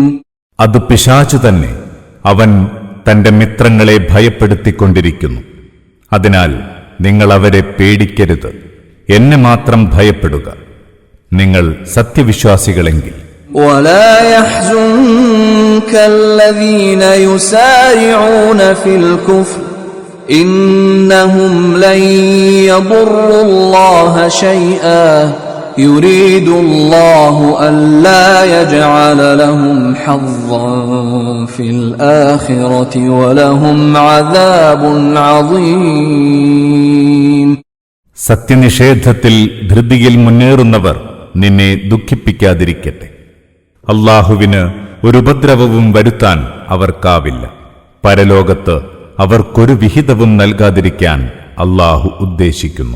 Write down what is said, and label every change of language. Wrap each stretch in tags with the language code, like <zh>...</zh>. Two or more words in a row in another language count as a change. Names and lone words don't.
<ml>അത് പിശാചു തന്നെ. അവൻ തന്റെ മിത്രങ്ങളെ ഭയപ്പെടുത്തിക്കൊണ്ടിരിക്കുന്നു. അതിനാൽ നിങ്ങൾ അവരെ പേടിക്കരുത്, എന്നെ മാത്രം ഭയപ്പെടുക, നിങ്ങൾ സത്യവിശ്വാസികളെങ്കിൽ.</ml> <ar>ولا يحزنك الذين يسارعون في الكفر إنهم لن يضروا الله شيئا يريد الله ألا يجعل لهم حظا في الآخرة ولهم عذاب عظيم.</ar> <ml>സത്യനിഷേധത്തിൽ ധൃതിയിൽ മുന്നേറുന്നവർ നിന്നെ ദുഃഖിപ്പിക്കാതിരിക്കട്ടെ. അല്ലാഹുവിന് ഒരു ഉപദ്രവവും വരുത്താൻ അവർക്കാവില്ല. പരലോകത്ത് അവർക്കൊരു വിഹിതവും നൽകാതിരിക്കാൻ അല്ലാഹു ഉദ്ദേശിക്കുന്നു.</ml>